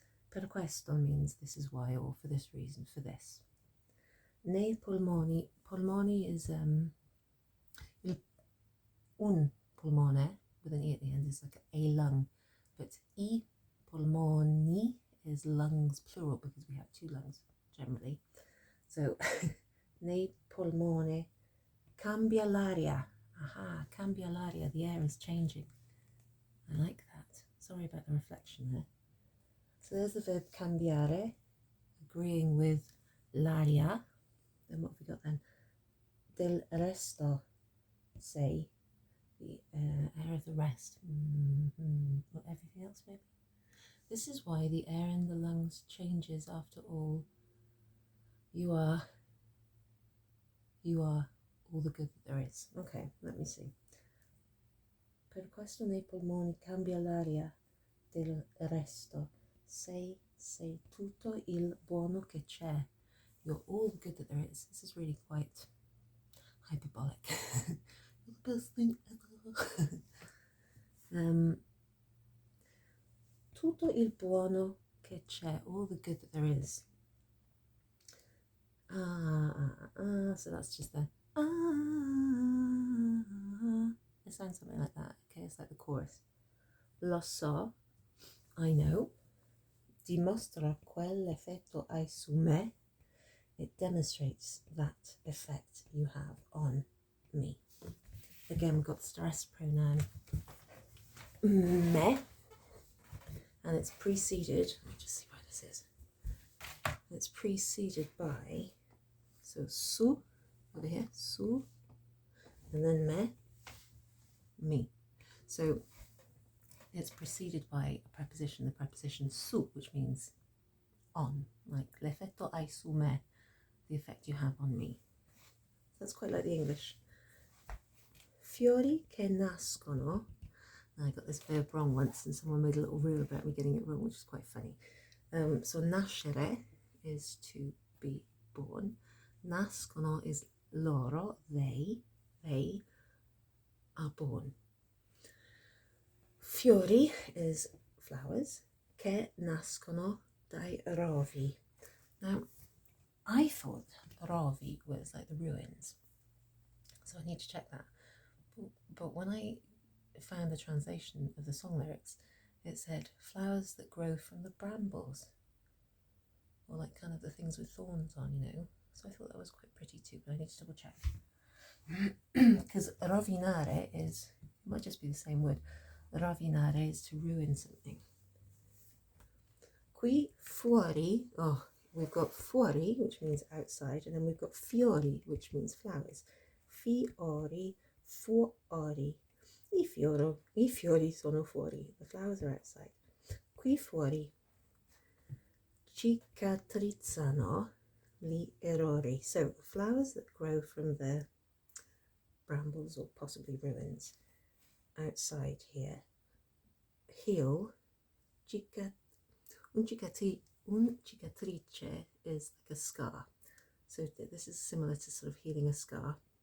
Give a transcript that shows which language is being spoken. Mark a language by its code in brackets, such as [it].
[it] Per questo [en] means this is why, or for this reason, for this. Nei polmoni, polmoni is un polmone with an E at the end, is like a lung, but I polmoni is lungs plural because we have two lungs generally. [it] So nei polmoni cambia l'aria. [en] Aha, [it] cambia l'aria, [en] the air is changing. I like that. Sorry about the reflection there. So there's the verb cambiare, agreeing with l'aria. Then what have we got then? Del resto, say, the air of the rest. Or everything else maybe? This is why the air in the lungs changes after all. You are all the good that there is. Okay, let me see. [it] Per questo nei polmoni cambia l'aria del resto. sei tutto il buono che c'è. [en] You're all the good that there is. This is really quite hyperbolic. The best thing ever. [it] Tutto il buono che c'è. [en] All the good that there is. So that's just the it sounds something like that. Okay, it's like the chorus. [it] Lo so, [en] I know. [it] Dimostra quell'effetto hai su me. [en] It demonstrates that effect you have on me. Again, we've got the stress pronoun me, and it's preceded, let me just see where this is. It's preceded by, so su, over here, su, and then me. So it's preceded by a preposition, the preposition su, which means on, like [it] l'effetto hai su me, [en] the effect you have on me. That's quite like the English. [it] Fiori che nascono. [en] I got this verb wrong once and someone made a little reel about me getting it wrong, which is quite funny. So nascere is to be born. Nascono is loro, they are born. [it] Fiori [en] is flowers, [it] che nascono dai rovi. [en] Now, I thought rovi was like the ruins, so I need to check that. But when I found the translation of the song lyrics, it said flowers that grow from the brambles, or like kind of the things with thorns on, you know. So I thought that was quite pretty too, but I need to double check. Because rovinare is, it might just be the same word. Rovinare is to ruin something. [it] Qui fuori, [en] we've got fuori, which means outside, and then we've got fiori, which means flowers. [it] Fiori, fuori. I fiori sono fuori. [en] The flowers are outside. [it] Qui fuori cicatrizzano gli errori. [en] So flowers that grow from the brambles or possibly ruins outside here heal. Un cicatrice is like a scar. So this is similar to sort of healing a scar.